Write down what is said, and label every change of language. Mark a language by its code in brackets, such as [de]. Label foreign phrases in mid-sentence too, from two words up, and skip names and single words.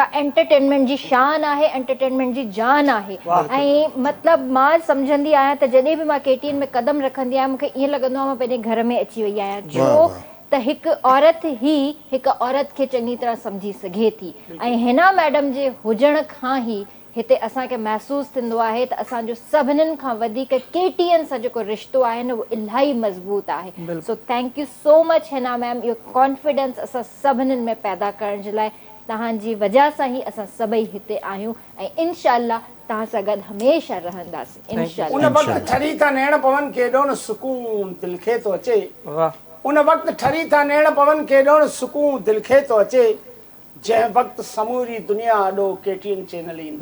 [sd] एंटरटेनमेंट जी शान आहे, एंटरटेनमेंट जी जान आहे ऐं मतिलबु मां सम्झंदी आहियां त जॾहिं बि मां केटीएन में कदम रखंदी आहियां मूंखे ईअं लॻंदो आहे मां पंहिंजे घर में अची वई आहियां छो त हिकु औरत ई हिकु औरत खे चङी तरह सम्झी सघे थी ऐं हिना मैडम जे हुजण खां ई हिते असांखे महसूसु थींदो आहे त असांजो सभिनीनि खां वधीक केटीएन सां जेको रिश्तो आहे न उहो इलाही मज़बूत आहे। [en] So thank you so much Hina ma'am, [sd] इहो कॉन्फिडेंस असां सभिनीनि में पैदा करण जे लाइ तव्हांजी वजह सां ई असां सभई हिते आहियूं ऐं इनशाला तव्हां सां गॾु हमेशह रहंदासीं इनशाला। उन वक़्तु ठरी था नेण पवन केॾो न सुकून दिलि खे थो अचे, उन वक़्तु ठरी था नेण पवन केॾो न सुकून दिलि खे थो अचे, जंहिं वक़्तु समूरी दुनिया ॾो केटीएन चैनल ईंदो।